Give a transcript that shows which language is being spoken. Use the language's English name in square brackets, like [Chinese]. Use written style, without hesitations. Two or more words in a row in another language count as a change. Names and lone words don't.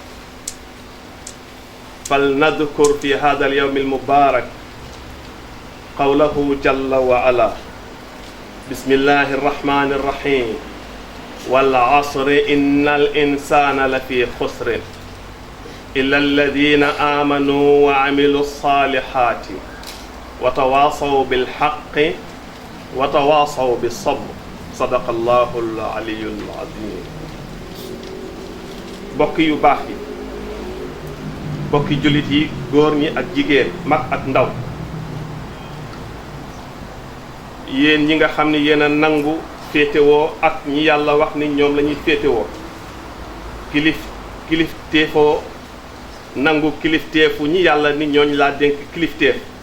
[Arabic] فلنذكر في هذا اليوم المبارك قوله جل وعلا بسم الله الرحمن الرحيم والعصر إن الإنسان لفي خسر إلا الذين آمنوا وعملوا الصالحات وتواصوا بالحق وتواصوا بالصبر صدق الله العلي العظيم [Wolof] bokk yu baax yi bokki jullit yi góor ñi ak jigéen mag ak ndaw yéen ñi nga xam ne yéen a nangu féetewoo ak ñi yàlla wax ni ñoom la ñuy féetewoo kilifteefoo nangu kilifteefu ñi yàlla ni ñooñu laa dénk kilifteef